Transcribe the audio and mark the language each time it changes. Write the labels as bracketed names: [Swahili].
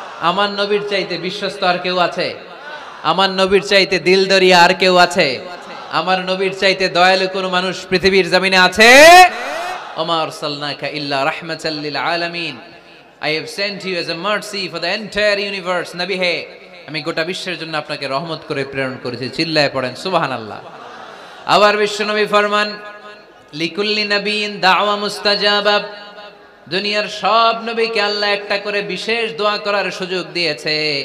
[Bangla] আমার নবীর চাইতে বিশ্বস্ত আর কেউ আছে? আমার নবীর চাইতে দিলদরিয়া আর কেউ আছে? আমার নবীর চাইতে দয়ালু কোন মানুষ পৃথিবীর জমিনে আছে? [Arabic] ওমা আরসালনাকা ইল্লা রাহমাতাল লিল আলামিন, [English] I have sent you as a mercy for the entire universe. [Bangla] নবী হে, আমি গোটা বিশ্বের জন্য আপনাকে রহমত করে প্রেরণ করেছি। চিল্লায় পড়েন সুবহানাল্লাহ। আবার বিশ্ব নবী ফরমান, [Arabic] লিকুল্লি নবিয়িন দাওয়া মুস্তাজাবা, [Bangla] দুনিয়ার সব নবীকে আল্লাহ একটা করে বিশেষ দোয়া করার সুযোগ দিয়েছে।